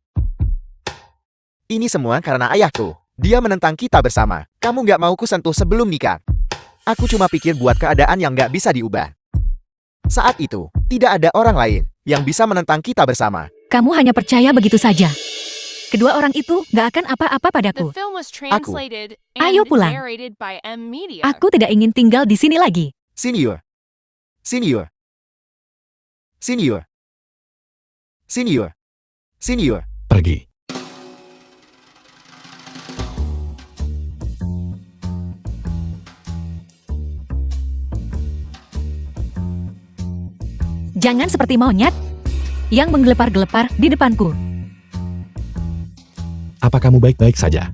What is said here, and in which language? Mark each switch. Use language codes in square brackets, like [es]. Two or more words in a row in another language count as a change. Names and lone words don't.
[id] Ini semua karena ayahku. Dia menentang kita bersama. Kamu nggak mau kusentuh sebelum nikah. Aku cuma pikir buat keadaan yang nggak bisa diubah. Saat itu, tidak ada orang lain yang bisa menentang kita bersama. Kamu hanya percaya begitu saja. Kedua orang itu gak akan apa-apa [en] The [id] padaku. [en] film was translated [id] Ayo [en] and [id] pulang. [en] narrated by M Media. [id] Aku tidak ingin tinggal di sini lagi. Xin Yu. Xin Yu. Xin Yu. Xin Yu. Xin Yu. Pergi. Jangan seperti monyet yang menggelepar-gelepar di depanku. Apa kamu baik-baik saja?